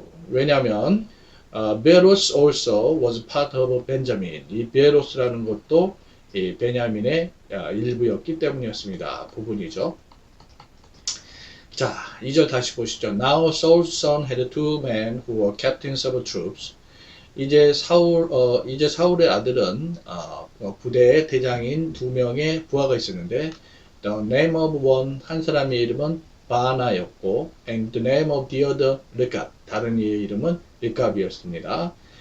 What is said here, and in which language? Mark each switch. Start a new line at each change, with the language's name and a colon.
Korean: 왜냐하면
English: 베로스 also was part of Benjamin.
Korean: 이 베로스라는 것도 이 베냐민의 일부였기 때문이었습니다. 부분이죠. 자, 2절 다시 보시죠.
English: Now Saul's son had two men who were captains of troops.
Korean: 이제 사울의 아들은 부대의 대장인 두 명의 부하가 있었는데,
English: the name of one
Korean: 한 사람의 이름은 바나였고,
English: and the name of the other
Korean: 르갑 다른 이의 이름은 르갑이었습니다.